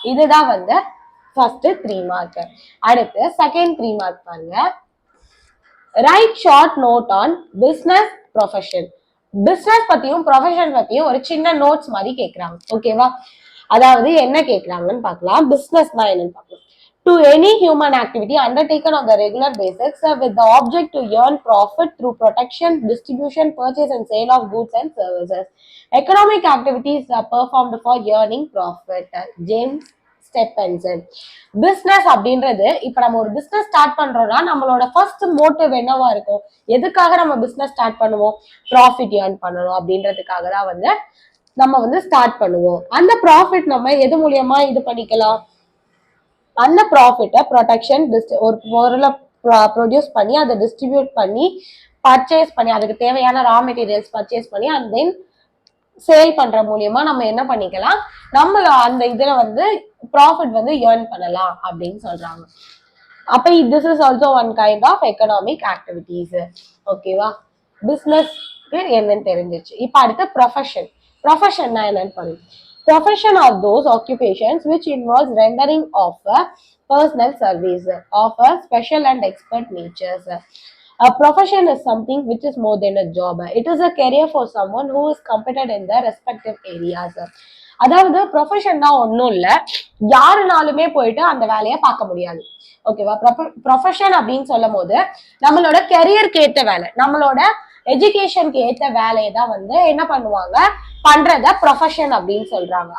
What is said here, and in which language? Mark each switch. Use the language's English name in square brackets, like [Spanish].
[Tamil] இதுதான் வந்து first 3 mark. அடுத்து செகண்ட் 3 மார்க் பாருங்க, [English] Write short note on business profession. [Tamil] Business பத்தியும் ப்ரொஃபஷன் பத்தியும் ஒரு சின்ன நோட்ஸ் மாதிரி கேட்கறாங்க. ஓகேவா. அதாவது என்ன கேட்கறாங்கன்னு பார்க்கலாம். பிசினஸ்னா என்னன்னு பார்க்கலாம். [English] To any human activity undertaken on the regular basis with the object to earn profit through production, distribution, purchase and sale of goods and services. Economic activities are performed for earning profit. [Tamil] James ஸ்டெப்பன்சன். Business அப்படின்றது, இப்ப நம்ம ஒரு business start பண்றோம்னா நம்மளோட first motive என்னவா இருக்கும், எதுக்காக நம்ம பிசினஸ் ஸ்டார்ட் பண்ணுவோம், ப்ராஃபிட் ஏர்ன் பண்ணணும் அப்படின்றதுக்காக தான் வந்து நம்ம வந்து ஸ்டார்ட் பண்ணுவோம். அந்த ப்ராஃபிட் நம்ம எது மூலியமா இது பண்ணிக்கலாம், அந்த ப்ராஃபிட்டை ப்ரொடக்ஷன், ஒரு பொருளை ப்ரொடியூஸ் பண்ணி அதை டிஸ்ட்ரிபியூட் பண்ணி பர்ச்சேஸ் பண்ணி அதுக்கு தேவையான ரா மெட்டீரியல்ஸ் பர்ச்சேஸ் பண்ணி அண்ட் தென் சேல் பண்ற மூலியமா நம்ம என்ன பண்ணிக்கலாம், நம்ம அந்த இதுல வந்து ப்ராஃபிட் வந்து ஏர்ன் பண்ணலாம் அப்படின்னு சொல்றாங்க. [English] அப்ப this is also one kind of economic activities. [Tamil] ஓகேவா. பிசினஸ்க்கு என்னன்னு தெரிஞ்சிச்சு. இப்ப அடுத்து ப்ரொஃபஷன். ப்ரொஃபஷன்னா என்னன்னு பாருங்க. [English] Profession are those occupations which involves rendering of personal service of a special and expert natures. A profession is something which is more than a job. It is a career for someone who is competent in their respective areas. [Tamil] அதாவது ப்ரொஃபஷன்னா ஒன்றும் இல்லை, யாருனாலுமே போயிட்டு அந்த வேலையை பார்க்க முடியாது. ஓகேவா. Profession அப்படின்னு சொல்லும் போது நம்மளோட கெரியருக்கு ஏற்ற வேலை, நம்மளோட எஜுகேஷனுக்கு ஏற்ற வேலையை தான் வந்து என்ன பண்ணுவாங்க, பண்றத ப்ரொஃபஷன் அப்படின்னு சொல்றாங்க.